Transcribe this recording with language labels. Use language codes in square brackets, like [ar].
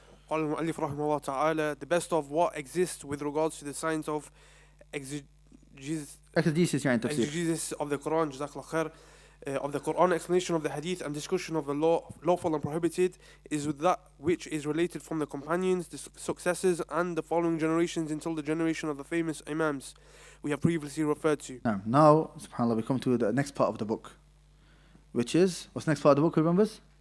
[ar] قال المؤلف رحمه الله تعالى, [en] the best of what exists with regards to the science of [ar] exegesis يعني تفسير. [en] exegesis of the Quran, [ar] جزاك الله خير, [en] of the Quran, explanation of the hadith and discussion of the lawful and prohibited is with that which is related from the companions, the successors and the following generations until the generation of the famous imams we have previously referred to. Now, subhanAllah, we come to the next part of the book, which is, what's the next part of the book, who remembers?